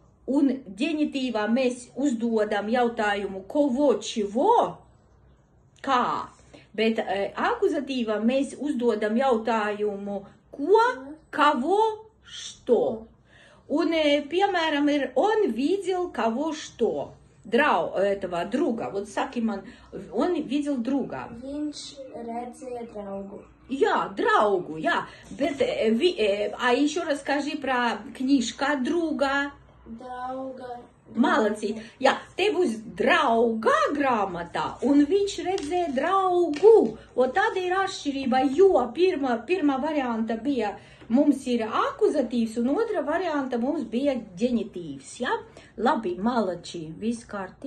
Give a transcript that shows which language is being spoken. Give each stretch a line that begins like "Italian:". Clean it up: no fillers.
Latvian: Un ģenitīvā mēs uzdodam jautājumu
Russian: kovo, čivo,
Latvian: kā, bet akuzatīvā mēs uzdodam jautājumu ko,
Russian: kavo, što.
Latvian: Un, piemēram, ir
Russian: on видел кого что. Этого друга. Вот
Latvian: saki man,
Russian: он видел друга.
Latvian: Viņš redzēja draugu. Jā, draugu, jā.
Russian: Bet, а еще расскажи про книжка друга.
Latvian: Drauga. Malacīt. Jā, te būs drauga grāmatā, un viņš redzēja draugu. Un tāda ir atšķirība, jo pirmā varianta bija, mums ir akuzatīvs, un otra varianta mums bija ģenitīvs, jā? Labi, malači, viss kārtībā.